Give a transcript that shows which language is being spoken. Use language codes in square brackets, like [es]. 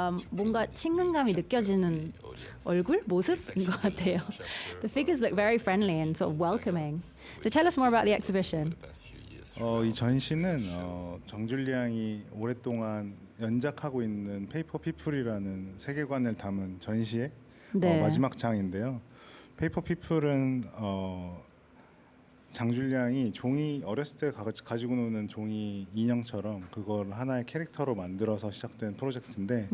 [ko] 뭔가 친근감이 느껴지는 얼굴, 모습인 것 같아요. [en] The figures look very friendly and sort of welcoming. So tell us more about the exhibition. [ko] 이 전시는 정줄리앙이 오랫동안 연작하고 있는 페이퍼 피플이라는 세계관을 담은 전시의 마지막 장인데요. 페이퍼 피플은 장줄량이 종이 어렸을 때 가지고 노는 종이 인형처럼 그걸 하나의 캐릭터로 만들어서 시작된 프로젝트인데